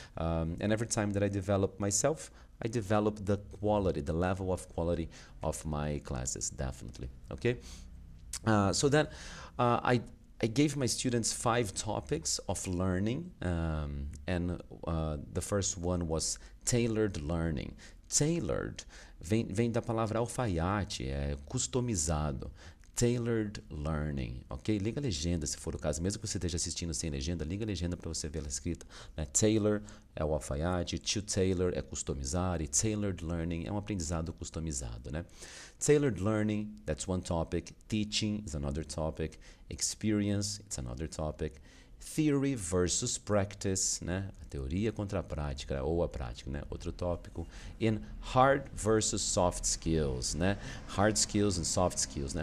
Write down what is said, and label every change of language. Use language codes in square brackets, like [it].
[en] And every time that I develop myself, I develop the quality, the level of quality of my classes, definitely. Okay? So then I gave my students 5 topics of learning, and the first one was tailored learning. [pt] Tailored vem da palavra alfaiate, é customizado. [en] Tailored learning, ok? [pt] Liga a legenda se for o caso, mesmo que você esteja assistindo sem legenda, liga a legenda para você ver ela escrita. Né? Tailor é o alfaiate, to tailor é customizar e tailored learning é um aprendizado customizado, né? [en] Tailored learning, that's one topic. Teaching is another topic. Experience, it's another topic. Theory versus practice, né? [pt] A teoria contra a prática, ou a prática, né? Outro tópico. [en] In hard versus soft skills, né? Hard skills and soft skills, né?